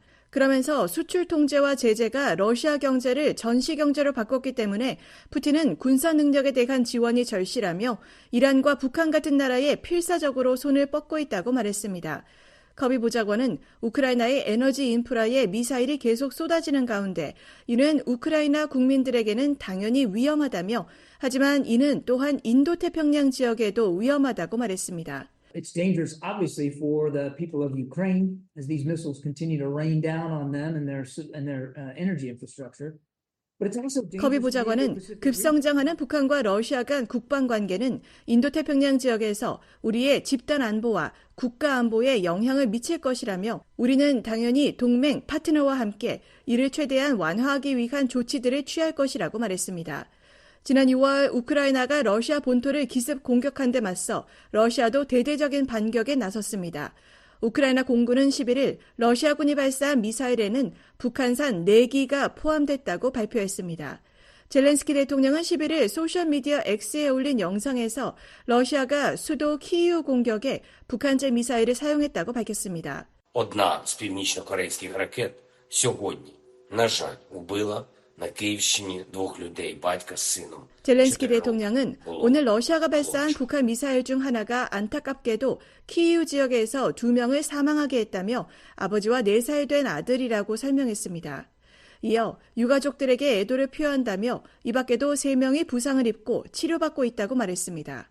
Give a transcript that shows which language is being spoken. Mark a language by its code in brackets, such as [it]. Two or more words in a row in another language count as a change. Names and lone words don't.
[ko] 그러면서 수출 통제와 제재가 러시아 경제를 전시 경제로 바꿨기 때문에 푸틴은 군사 능력에 대한 지원이 절실하며 이란과 북한 같은 나라에 필사적으로 손을 뻗고 있다고 말했습니다. 커비 보좌관은 우크라이나의 에너지 인프라에 미사일이 계속 쏟아지는 가운데 이는 우크라이나 국민들에게는 당연히 위험하다며 하지만 이는 또한 인도태평양 지역에도 위험하다고 말했습니다. [en] It's dangerous, obviously, for the people of Ukraine as these missiles continue to rain down on them and their energy infrastructure. [ko] 커비 보좌관은 급성장하는 북한과 러시아 간 국방 관계는 인도태평양 지역에서 우리의 집단 안보와 국가 안보에 영향을 미칠 것이라며 우리는 당연히 동맹 파트너와 함께 이를 최대한 완화하기 위한 조치들을 취할 것이라고 말했습니다. 지난 6월 우크라이나가 러시아 본토를 기습 공격한 데 맞서 러시아도 대대적인 반격에 나섰습니다. 우크라이나 공군은 11일 러시아군이 발사한 미사일에는 북한산 4기가 포함됐다고 발표했습니다. 젤렌스키 대통령은 11일 소셜미디어 X에 올린 영상에서 러시아가 수도 키이우 공격에 북한제 미사일을 사용했다고 밝혔습니다. [uk] Одна з північно-корейських ракет сьогодні, на жаль, убила на Київщині 2 батька с сином. [ko] 젤렌스키 대통령은 오늘 러시아가 발사한 북한 미사일 중 하나가 안타깝게도 키이우 지역에서 2명을 사망하게 했다며 아버지와 4살 된 아들이라고 설명했습니다. 이어 유가족들에게 애도를 표한다며 이 밖에도 3명이 부상을 입고 치료받고 있다고 말했습니다.